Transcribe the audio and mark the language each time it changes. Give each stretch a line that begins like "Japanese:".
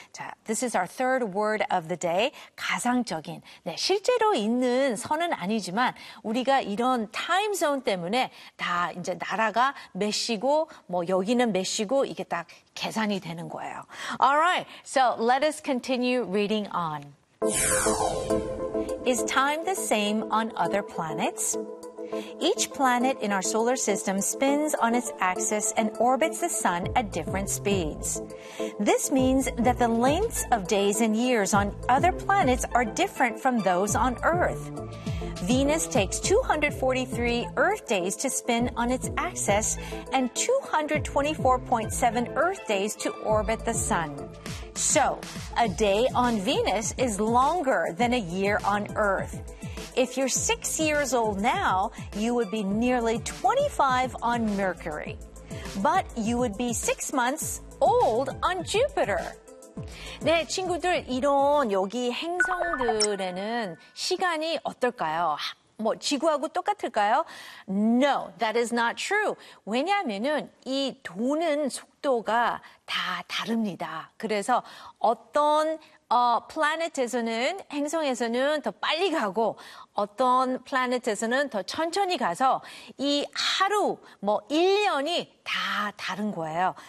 Korean: 자,
English: this is our third word of the day.
Korean: 가상적인. 네, 실제로 있는 선은 아니지만 우리가 이런 타임존 때문에 다 이제 나라가 몇 시고 뭐 여기는 몇 시고 이게 딱 계산이 되는 거예요.
English: Alright. So let us continue reading on. Is time the same on other planets? Each planet in our solar system spins on its axis and orbits the sun at different speeds. This means that the lengths of days and years on other planets are different from those on Earth. Venus takes 243 Earth days to spin on its axis and 224.7 Earth days to orbit the sun. So, a day on Venus is longer than a year on Earth. If you're 6 years old now, you would be nearly 25 on Mercury. But you would be 6 months old on Jupiter.
Korean: 네, 친구들, 이런 여기 행성들에는 시간이 어떨까요? 뭐, 지구하고 똑같을까요?
English: No, that is not true.
Korean: 왜냐하면은 이 도는 속도가 다 다릅니다. 그래서 어떤 플래닛에서는 행성에서는 더 빨리 가고 어떤 플래닛에서는 더 천천히 가서 이 하루 뭐 1년이 다 다른 거예요.